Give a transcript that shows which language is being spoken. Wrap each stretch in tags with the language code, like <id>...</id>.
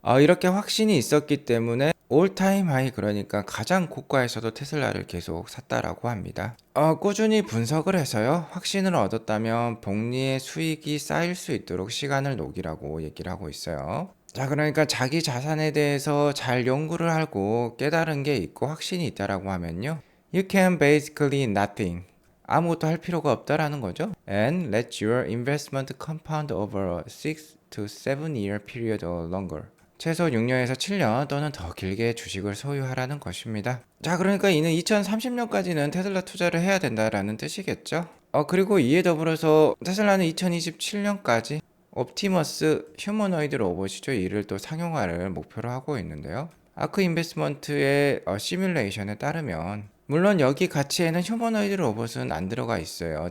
<ko>이렇게 확신이 있었기 때문에 올타임 하이 그러니까 가장 고가에서도 테슬라를 계속 샀다라고 합니다. 꾸준히 분석을 해서요. 확신을 얻었다면 복리의 수익이 쌓일 수 있도록 시간을 녹이라고 얘기를 하고 있어요. 자, 그러니까 자기 자산에 대해서 잘 연구를 하고 깨달은 게 있고 확신이 있다라고 하면요.</ko> <en>You can basically nothing.</en> <ko>아무것도 할 필요가 없다라는 거죠.</ko> <en>And let your investment compound over a 6 to 7 year period or longer.</en> <ko>최소 6년에서 7년 또는 더 길게 주식을 소유하라는 것입니다. 자, 그러니까 이는 2030년까지는 테슬라 투자를 해야 된다라는 뜻이겠죠. 그리고 이에 더불어서 테슬라는 2027년까지 옵티머스 휴머노이드 로봇이죠. 이를 또 상용화를 목표로 하고 있는데요. 아크 인베스트먼트의 시뮬레이션에 따르면 물론 여기 가치에는 휴머노이드 로봇은 안 들어가 있어요.</ko>